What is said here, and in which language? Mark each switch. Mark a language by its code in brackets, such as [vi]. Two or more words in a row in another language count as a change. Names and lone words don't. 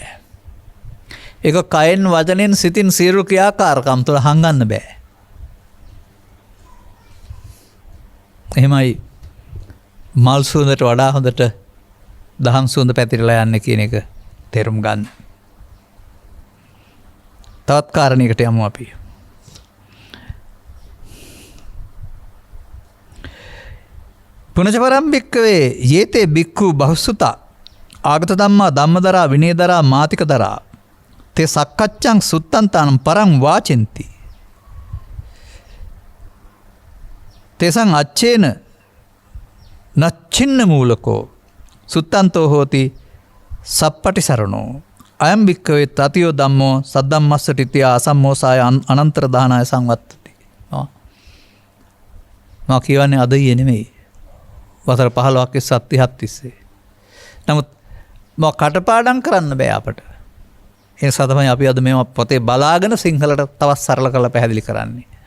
[si] ඒක කයෙන් වචනෙන් සිතින් සියලු ක්‍රියාකාරකම් තුළ හංගන්න බෑ. එහෙමයි මල් සුවඳට වඩා හොඳට දහම් සුවඳ පැතිරලා යන්නේ කියන එක තේරුම් ගන්න. තවත් කාරණයකට යමු අපි. [pi] පුනච පරම් භික්ඛවේ යේතේ භික්ඛු බහුසුතා ආගත ධම්මා ධම්මදරා විනයදරා මාතිකදරා තේ සක්කච්ඡං සුත්තන්තානම් පරං වාචෙන්ති තේසං අච්චේන නච්චින්න මූලකෝ සුත්තන්තෝ හෝති සප්පටිසරණෝ අයම් භික්ඛවේ තතියෝ ධම්මෝ සද්දම්මස්සටිත්‍ය අසම්මෝසාය අනන්තර දානාය සංවත්තති. [si] මා කියවන්නේ අද ඊයේ නෙමෙයි. වසර 15ක් සත්‍යහත් තිස්සේ. නමුත් මම කටපාඩම් කරන්න බෑ අපට. ඒ නිසා තමයි අපි අද මේවා පොතේ බලාගෙන සිංහලට තවත් සරල කරලා පැහැදිලි කරන්නේ.